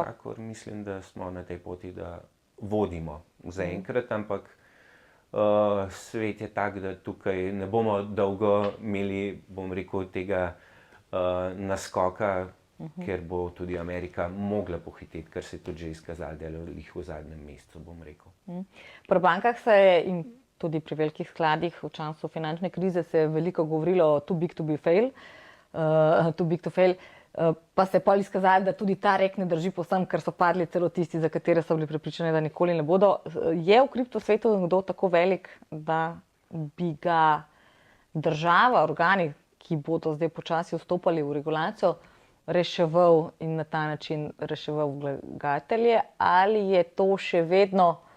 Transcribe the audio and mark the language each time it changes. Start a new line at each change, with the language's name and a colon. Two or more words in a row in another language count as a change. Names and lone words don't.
Slovenian: Ja, vsekakor mislim, da smo na tej poti, da vodimo zaenkrat, ampak svet je tak, da tukaj ne bomo dolgo imeli, bom rekel, tega naskoka, ker bo tudi Amerika mogla pohiteti, kar se je tudi že izkazalo, da je jih v zadnjem mesecu, bom rekel. Pri bankah se je in tudi pri velikih skladih v času finančne krize se je veliko govorilo o
English: too big to be fail,
Slovenian: pa se je pol izkazalo, da tudi ta rek ne drži povsem, ker so padli celo tisti, za katere so bili prepričani, da nikoli ne bodo. Je v kriptosvetu kdo tako velik, da bi ga država, organi, ki bodo zdaj počasi vstopali v regulacijo, reševal in na ta način reševal vlagatelje, ali je to še vedno